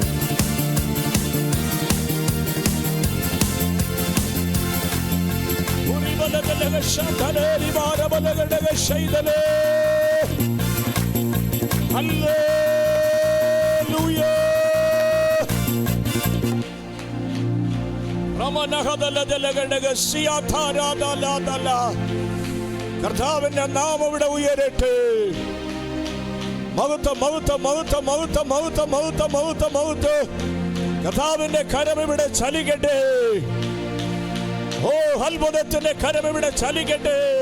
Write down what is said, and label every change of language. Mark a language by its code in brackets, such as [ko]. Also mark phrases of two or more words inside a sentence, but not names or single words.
[ml] Uribalaga shakale libara balaga shaydale. Hallelujah. Ramanahadala dalaga siyatara dala dala. കർത്താവിന്റെ നാമം ഇവിടെ ഉയരട്ടെ. മഹത്വം മഹത്വം മഹത്വം മഹത്വം മഹത്വം മഹത്വം മഹത്വം മഹത്വം. കർത്താവിന്റെ കരം ഇവിടെ ചലിക്കട്ടെ. ഓ അത്ഭുതത്തിന്റെ കരം ഇവിടെ ചലിക്കട്ടെ.